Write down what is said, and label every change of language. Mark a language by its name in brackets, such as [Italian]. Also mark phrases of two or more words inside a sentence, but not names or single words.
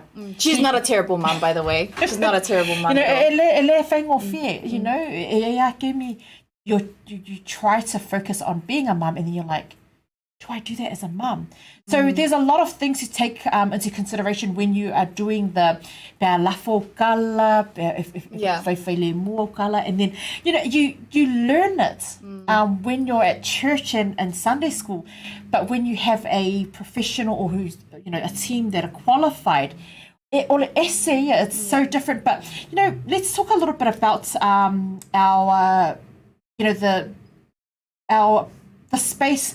[English] She's not a terrible mom, by the way. She's not a terrible mom. You know, you try to focus on being a mum, and then you're like, do I do that as a mum? So there's a lot of things to take into consideration when you are doing the [Samoan] lafo kala, kala, [English] and then you learn it when you're at church and Sunday school, but when you have a professional or who's a team that are qualified, it's so different. But let's talk a little bit about our the space.